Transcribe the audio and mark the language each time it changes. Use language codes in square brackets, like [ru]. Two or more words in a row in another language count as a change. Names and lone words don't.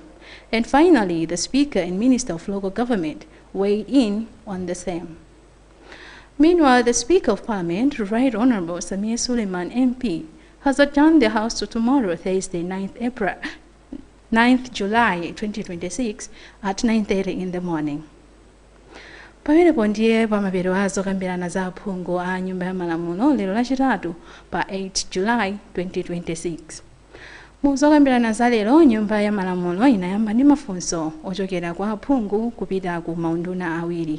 [en] And finally, the Speaker and Minister of Local Government weighed in on the same. Meanwhile, the Speaker of Parliament, Right Honourable Samir Suleiman MP, has adjourned the House to tomorrow, Thursday, 9th July 2026 at 9:30 in the morning. [ny] Pamenepo ndiye pamapeto azokambirana za aphungu a Nyumba ya Malamulo lero lachitatu pa 8 July 2026. Muzokambirana za lero, Nyumba ya Malamulo inayamba ndi mafunso ochokera kwa aphungu kupita ku maunduna awiri.